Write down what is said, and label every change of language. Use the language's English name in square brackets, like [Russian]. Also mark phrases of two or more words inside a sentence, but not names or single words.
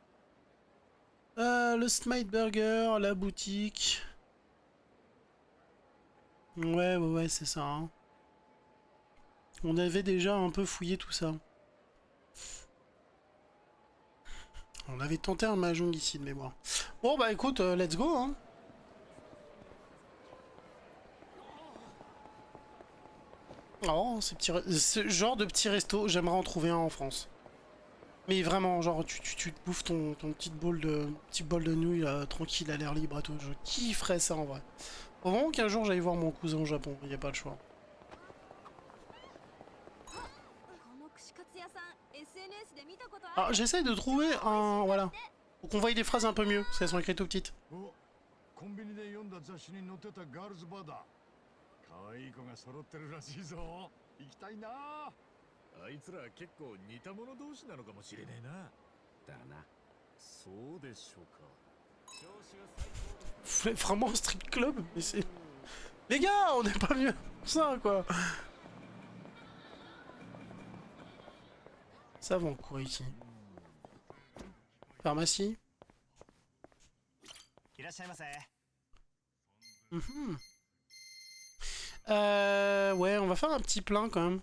[French] Le Smite Burger, la boutique. Ouais, c'est ça. Hein. On avait déjà un peu fouillé tout ça. On avait tenté un mahjong ici de mémoire. Bon bah écoute, [English] let's go hein. [French] Oh, ce genre de petit resto, j'aimerais en trouver un en France. Mais vraiment, genre tu te bouffes ton petit bol de nouilles tranquille à l'air libre et tout. Je kifferais ça en vrai. Faut vraiment qu'un jour j'aille voir mon cousin au Japon, il n'y a pas le choix. Ah, j'essaye de trouver un... Voilà. Faut qu'on voie des phrases un peu mieux, parce qu'elles sont écrites tout petites. [Japanese] コンビニで読んだ雑誌に載ってたガールズバーだ。可愛い子が揃ってるらしいぞ。行きたいな。あいつら結構似た者同士なのかもしれねえな。だな。そうでしょうか。 [French] Vraiment un [English] strip club? [French] Mais c'est... Les gars, on n'est pas mieux pour ça, quoi. Ça vend quoi ici? Pharmacie? Ouais, on va faire un petit plein quand même.